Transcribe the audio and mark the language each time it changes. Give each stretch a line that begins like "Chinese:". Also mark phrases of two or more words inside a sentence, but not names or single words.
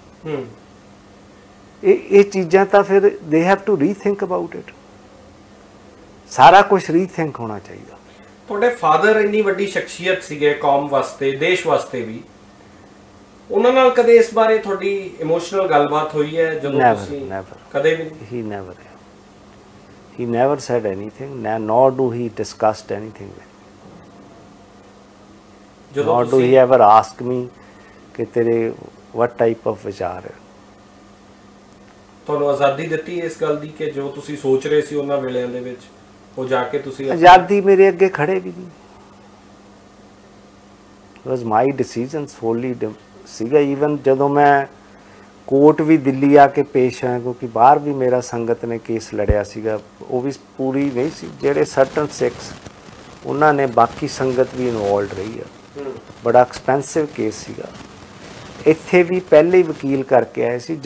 Punjabi: ਇਹ ਚੀਜ਼ਾਂ ਤਾਂ ਫਿਰ
English: they have to rethink about it,
Punjabi: ਸਾਰਾ ਕੁਝ ਰੀਥਿੰਕ ਹੋਣਾ ਚਾਹੀਦਾ। ਤੁਹਾਡੇ ਫਾਦਰ ਇੰਨੀ ਵੱਡੀ ਸ਼ਖਸੀਅਤ ਸੀਗੇ ਕੌਮ ਵਾਸਤੇ, ਦੇਸ਼ ਵਾਸਤੇ ਵੀ, ਉਹਨਾਂ ਨਾਲ ਕਦੇ ਇਸ ਬਾਰੇ ਤੁਹਾਡੀ ਇਮੋਸ਼ਨਲ ਗੱਲਬਾਤ ਹੋਈ ਹੈ? ਜਦੋਂ ਤੁਸੀਂ ਕਦੇ ਵੀ?
English: He never said anything, nor do he discussed anything with me. Nor do he ever ask me
Hindi: कि तेरे
English: what type of
Hindi: विचार है।
Punjabi: ਤੁਹਾਨੂੰ ਆਜ਼ਾਦੀ ਦਿੱਤੀ ਇਸ ਗੱਲ ਦੀ ਕਿ ਜੋ ਤੁਸੀਂ ਸੋਚ ਰਹੇ ਸੀ ਉਹਨਾਂ ਵੇਲਿਆਂ ਦੇ ਵਿੱਚ ਉਹ ਜਾ ਕੇ ਤੁਸੀਂ? ਆਜ਼ਾਦੀ ਮੇਰੇ ਅੱਗੇ ਖੜੇ ਵੀ ਨਹੀਂ,
English: it was my decision solely ਸੀਗਾ।
Punjabi: ਈਵਨ ਜਦੋਂ ਮੈਂ ਕੋਰਟ ਵੀ ਦਿੱਲੀ ਆ ਕੇ ਪੇਸ਼ ਹੋਇਆ, ਕਿਉਂਕਿ ਬਾਹਰ ਵੀ ਮੇਰਾ ਸੰਗਤ ਨੇ ਕੇਸ ਲੜਿਆ ਸੀਗਾ, ਉਹ ਵੀ ਪੂਰੀ ਨਹੀਂ ਸੀ, ਜਿਹੜੇ
English: certain Sikhs
Punjabi: ਉਹਨਾਂ ਨੇ, ਬਾਕੀ ਸੰਗਤ ਵੀ ਇਨਵੋਲਡ ਰਹੀ ਆ, ਬੜਾ
English: expensive case
Punjabi: ਸੀਗਾ। ਇੱਥੇ ਵੀ ਪਹਿਲੇ ਹੀ ਵਕੀਲ ਕਰਕੇ ਆਏ ਸੀ।